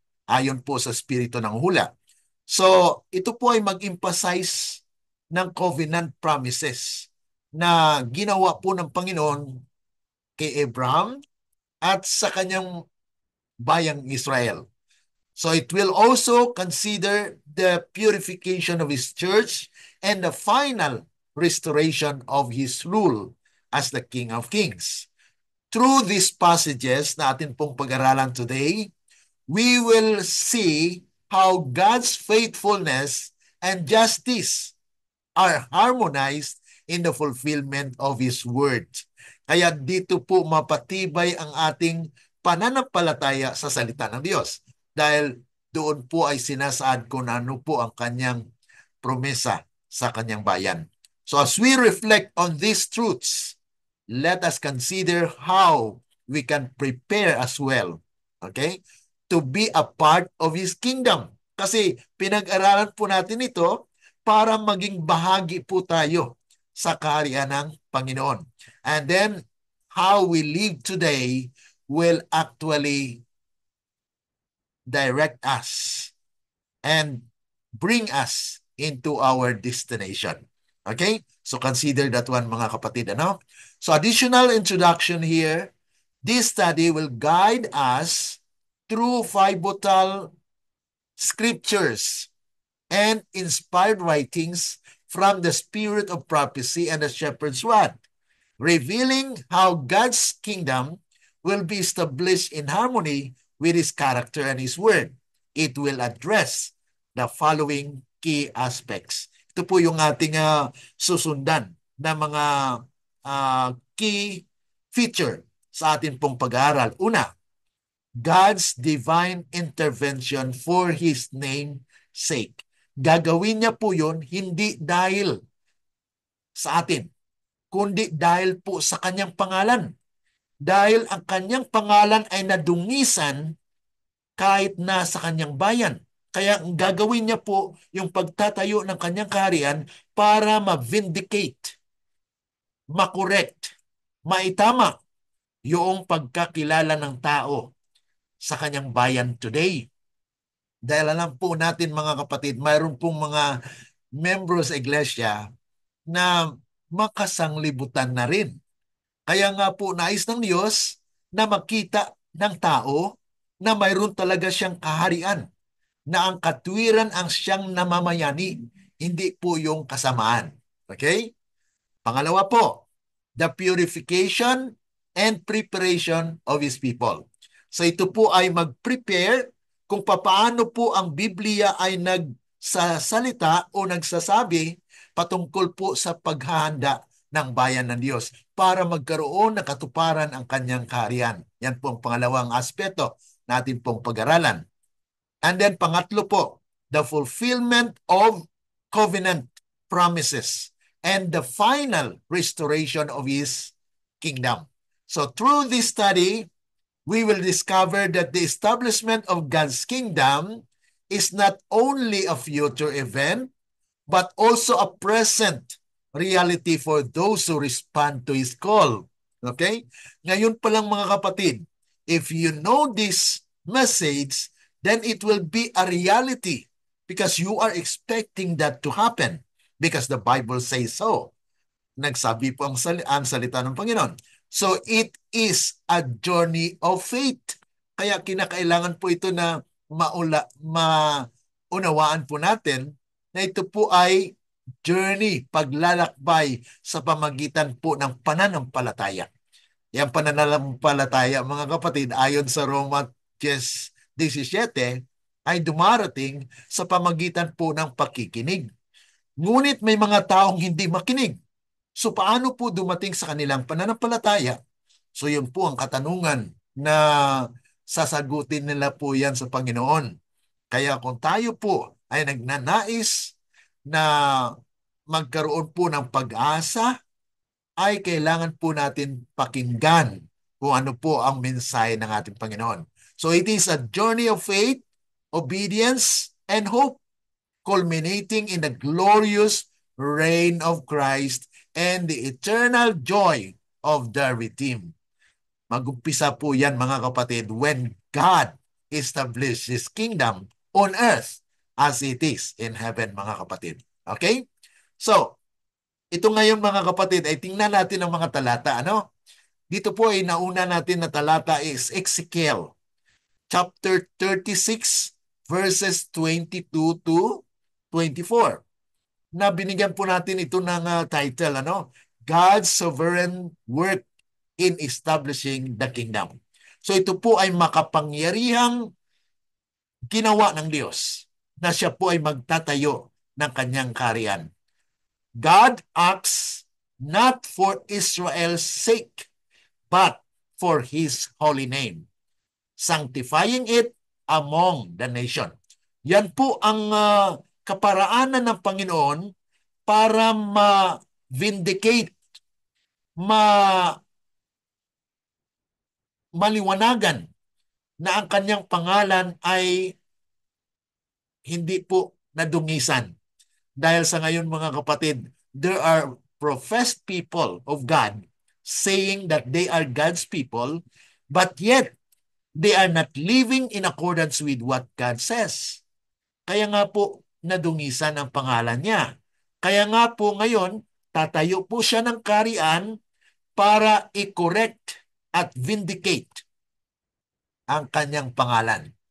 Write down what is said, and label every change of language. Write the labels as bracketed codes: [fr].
[tl] Ayon po sa Espiritu ng hula. So, ito po ay mag-emphasize ng [en] covenant promises [tl] na ginawa po ng Panginoon kay Abraham at sa kanyang bayang Israel. [en] So it will also consider the purification of His church and the final restoration of His rule as the King of Kings. Through these passages [tl] na atin pong pag-aralan [en] today, we will see how God's faithfulness and justice are harmonized in the fulfillment of His word. [tl] Kaya dito po mapatibay ang ating pananampalataya sa salita ng Diyos. Dahil doon po ay sinasaad kung ano po ang kanyang promesa sa kanyang bayan. [en] So as we reflect on these truths, let us consider how we can prepare as well, okay, to be a part of His kingdom. [tl] Kasi pinag-aralan po natin ito para maging bahagi po tayo sa kaharian ng Panginoon. [en] And then, how we live today will actually direct us and bring us into our destination. Okay? So consider that one, [tl] mga kapatid. Ano? [en] So additional introduction here, this study will guide us through pivotal scriptures and inspired writings from the spirit of prophecy and the shepherd's rod, revealing how God's kingdom will be established in harmony with His character and His word. It will address the following key aspects. [tl] Ito po yung ating susundan na mga key feature sa ating pong pag-aaral. Una, [en] God's divine intervention for His name's sake. [tl] Gagawin niya po yun hindi dahil sa atin, kundi dahil po sa kanyang pangalan. Dahil ang kanyang pangalan ay nadungisan kahit nasa kanyang bayan. Kaya ang gagawin niya po yung pagtatayo ng kanyang kaharian para ma-vindicate, ma-correct, maitama yung pagkakilala ng tao sa kanyang bayan today. Dahil alam po natin, mga kapatid, mayroon pong mga membros sa iglesia na makasanglibutan na rin. Kaya nga po nais ng Diyos na makita ng tao na mayroon talaga siyang kaharian, na ang katwiran ang siyang namamayani, hindi po yung kasamaan. [en] Okay? [tl] Pangalawa po, [en] the purification and preparation of His people. [tl] So ito po ay mag-prepare kung paano po ang Biblia ay nagsasalita o nagsasabi patungkol po sa paghahanda ng bayan ng Diyos para magkaroon ng katuparan ang kanyang kaharian. Yan po ang pangalawang aspeto natin pong pag-aralan. [en] And then [tl] pangatlo po, [en] the fulfillment of covenant promises and the final restoration of His kingdom. So through this study, we will discover that the establishment of God's kingdom is not only a future event, but also a present reality for those who respond to His call. Okay? [tl] Ngayon pa lang, mga kapatid, [en] if you know this message, then it will be a reality because you are expecting that to happen because the Bible says so. [tl] Nagsabi po ang salita ng Panginoon. [en] So it is a journey of faith. [tl] Kaya kinakailangan po ito na maunawaan po natin na ito po ay journey, paglalakbay sa pamagitan po ng pananampalataya. Yung pananampalataya, mga kapatid, ayon sa Roma 10:17, ay dumarating sa pamagitan po ng pakikinig. Ngunit may mga taong hindi makinig. So paano po dumating sa kanilang pananampalataya? So yun po ang katanungan na sasagutin nila po yan sa Panginoon. Kaya kung tayo po ay nagnanais na magkaroon po ng pag-asa, ay kailangan po natin pakinggan kung ano po ang mensahe ng ating Panginoon. [en] So it is a journey of faith, obedience, and hope, culminating in the glorious reign of Christ and the eternal joy of the redeemed. [tl] Mag-umpisa po yan mga kapatid [en] when God established His kingdom on earth as it is in heaven [tl] mga kapatid. [en] Okay? [tl] So, ito ngayon mga kapatid ay tingnan natin ang mga talata. Ano? Dito po ay nauna natin na talata is Ezekiel chapter 36 verses 22 to 24. Na binigyan po natin ito ng title, ano? [en] God's sovereign work in establishing the kingdom. [tl] So ito po ay makapangyarihang ginawa ng Diyos na siya po ay magtatayo ng kanyang kaharian. [en] God acts not for Israel's sake, but for His holy name, sanctifying it among the nation. [tl] Yan po ang kaparaanan ng Panginoon para ma-vindicate, maliwanagan na ang kanyang pangalan ay hindi po nadungisan. Dahil sa ngayon mga kapatid, [en] there are professed people of God saying that they are God's people, but yet they are not living in accordance with what God says. [tl] Kaya nga po nadungisan ang pangalan niya. Kaya nga po ngayon, tatayo po siya ng kaharian para i-correct at vindicate ang kanyang pangalan.